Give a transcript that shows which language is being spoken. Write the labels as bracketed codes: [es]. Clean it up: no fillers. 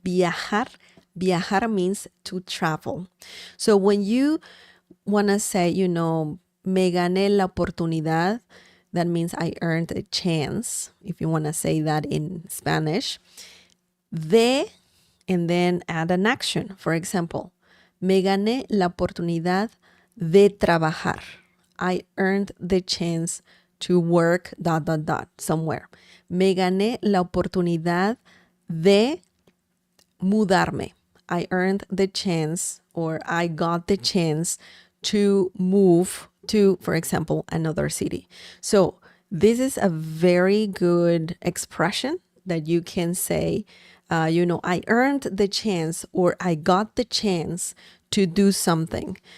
[en] Viajar, viajar means to travel. So when you want to say, [es] me gané la oportunidad, [en] that means I earned a chance, if you want to say that in Spanish. De, and then add an action. For example, [es] me gané la oportunidad de trabajar. [en] I earned the chance to work dot dot dot somewhere. [es] Me gané la oportunidad de mudarme. [en] I earned the chance, or I got the chance to move to, for example, another city. So this is a very good expression that you can say, I earned the chance, or I got the chance to do something.